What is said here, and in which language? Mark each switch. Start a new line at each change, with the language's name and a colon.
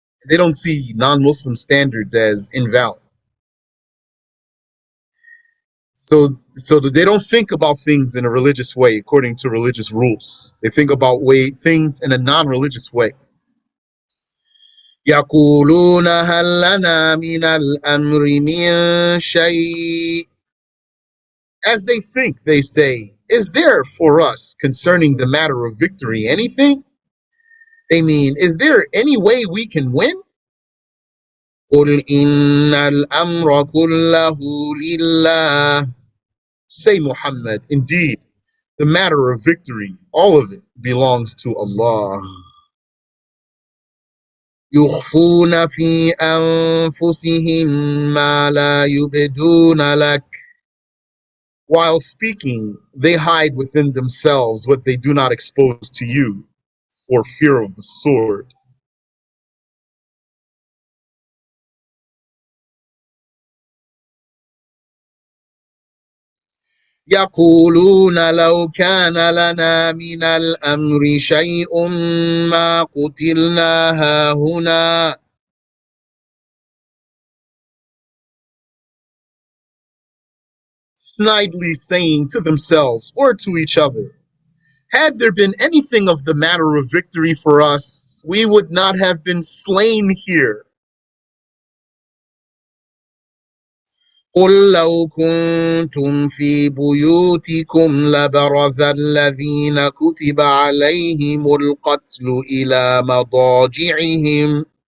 English: They don't see non-Muslim standards as invalid. So that they don't think about things in a religious way according to religious rules. They think about things in a non-religious way.
Arabic: يقولون هل لنا من الأمر من شيء.
English: As they think, they say, is there for us concerning the matter of victory anything? They mean, is there any way we can win?
Arabic: قل إن الأمر كله لله.
English: Say, Muhammad, indeed, the matter of victory, all of it belongs to Allah.
Arabic: يخفون في أنفسهم ما لا يبدون لك.
English: While speaking, they hide within themselves what they do not expose to you for fear of the sword.
Arabic: يقولون لو كان لنا من الأمر شيء ما قتلنا هاهنا.
English: Snidely saying to themselves or to each other, had there been anything of the matter of victory for us, we would not have been slain here.
Arabic: قل لو كنتم في بيوتكم لبرز الذين كتب عليهم القتل إلى مضاجعهم.